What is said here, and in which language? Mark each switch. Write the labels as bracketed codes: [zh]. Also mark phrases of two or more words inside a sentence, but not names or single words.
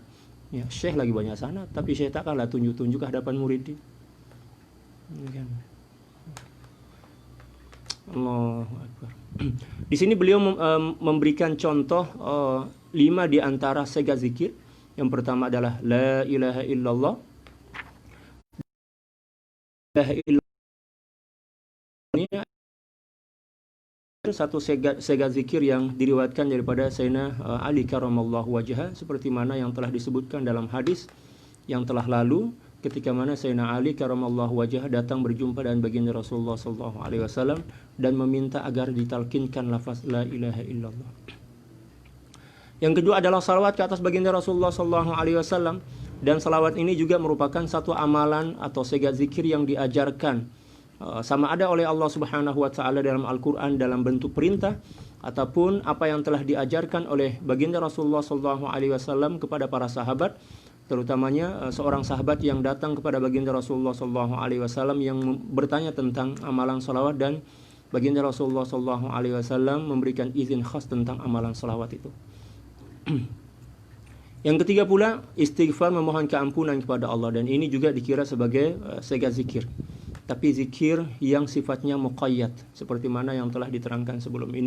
[ms] Ya, syekh lagi banyak sanad, tapi syekh tak kalah tunjuk-tunjuk ke hadapan murid dia. Ya kan. Allahu Akbar. Di sini beliau memberikan contoh 5 di antara sega zikir. Yang pertama adalah [ar] لا إله إلا الله. لا إله إلا الله [ms] ini satu sega zikir yang diriwayatkan daripada Sayyidina Ali [ar] كرم الله وجهه, [ms] seperti mana yang telah disebutkan dalam hadis yang telah lalu, ketika mana Sayyidina Ali [ar] كرم الله وجهه [ms] datang berjumpa dengan baginda Rasulullah [ar] صلى الله عليه وسلم [ms] dan meminta agar ditalkinkan lafaz [ar] لا إله إلا الله. [ms] Yang kedua adalah salawat ke atas baginda Rasulullah [ar] صلى الله عليه وسلم, [ms] dan salawat ini juga merupakan satu amalan atau sega zikir yang diajarkan sama ada oleh Allah [ar] سبحانه وتعالى [ms] dalam Al-Qur'an dalam bentuk perintah, ataupun apa yang telah diajarkan oleh baginda Rasulullah [ar] صلى الله عليه وسلم [ms] kepada para sahabat, terutamanya seorang sahabat yang datang kepada baginda Rasulullah [ar] صلى الله عليه وسلم [ms] yang bertanya tentang amalan salawat, dan baginda Rasulullah [ar] صلى الله عليه وسلم [ms] memberikan izin khas tentang amalan salawat itu. Yang ketiga pula istighfar, memohon keampunan kepada Allah, dan ini juga dikira sebagai sega zikir, tapi zikir yang sifatnya muqayyad seperti mana yang telah diterangkan sebelum ini.